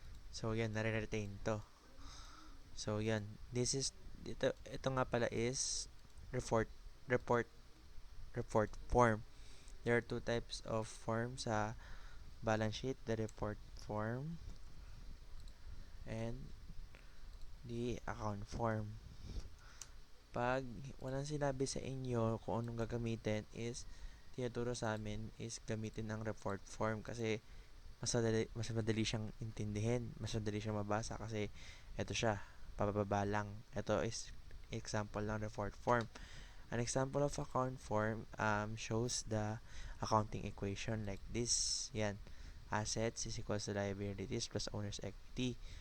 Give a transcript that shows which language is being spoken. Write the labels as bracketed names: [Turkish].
[Filipino] So yan, nare-retain to. So yan, ito nga pala is report report report form. [English] There are two types of form sa balance sheet, the report form and the account form. [Filipino] Pag walang sinabi sa inyo kung anong gagamitin is tinuturo sa amin is gamitin ang report form kasi mas madali siyang intindihin, mas madali siyang mabasa kasi ito siya, pababa lang. Ito is example ng report form. [English] An example of account form shows the accounting equation like this. Yan. Assets is equals to liabilities plus owner's equity.